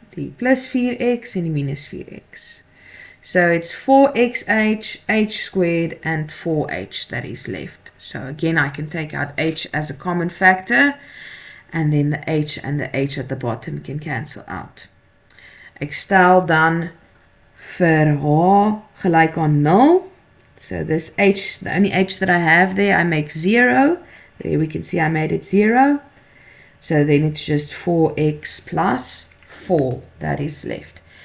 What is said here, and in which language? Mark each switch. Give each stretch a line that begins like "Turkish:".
Afrikaans: Die plus 4x en die minus 4x.
English: So it's 4xh, h squared, and 4h that is left. So again, I can take out h as a common factor, and then the h and the h at the bottom can cancel out.
Afrikaans: Ek stel dan vir h gelyk aan 0.
English: So this h, the only h that I have there, I make 0. There we can see I made it 0. So then it's just 4x plus 4 that is left.